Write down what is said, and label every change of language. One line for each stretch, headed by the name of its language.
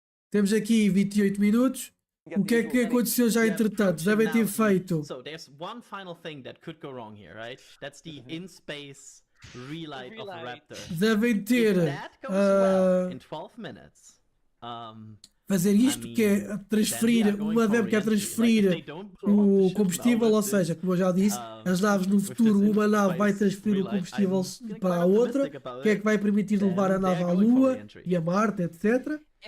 Portuguese: Temos aqui 28 minutos. O que é que aconteceu já entretanto? Devem ter feito.
English: So there's one final thing that could go wrong here, right? That's the in-space relight of Raptor.
Portuguese: Devem ter
English: If that goes well in 12 minutes,
Portuguese: fazer isto, que é transferir, uma nave que é transferir o combustível, ou seja, como eu já disse, as naves no futuro, uma nave vai transferir o combustível para a outra, que é que vai permitir levar a nave à Lua e a Marte, etc.